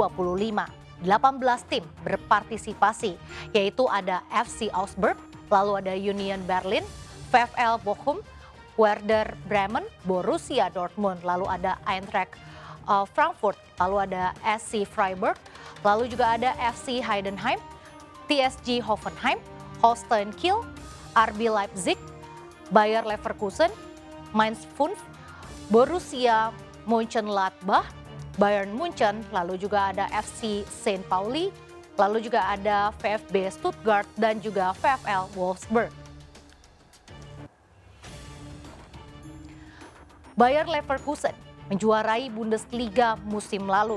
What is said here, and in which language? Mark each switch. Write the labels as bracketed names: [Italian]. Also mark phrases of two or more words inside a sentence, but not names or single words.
[Indonesian] 18 tim berpartisipasi, yaitu ada FC Augsburg, lalu ada Union Berlin, VfL Bochum, Werder Bremen, Borussia Dortmund, lalu ada Eintracht Frankfurt, lalu ada SC Freiburg, lalu juga ada FC Heidenheim, TSG Hoffenheim, Holstein Kiel, RB Leipzig, Bayer Leverkusen, Mainz 5, Borussia Mönchengladbach, Bayern Munchen, lalu juga ada FC St. Pauli, lalu juga ada VfB Stuttgart dan juga VfL Wolfsburg. Bayer Leverkusen menjuarai Bundesliga musim lalu.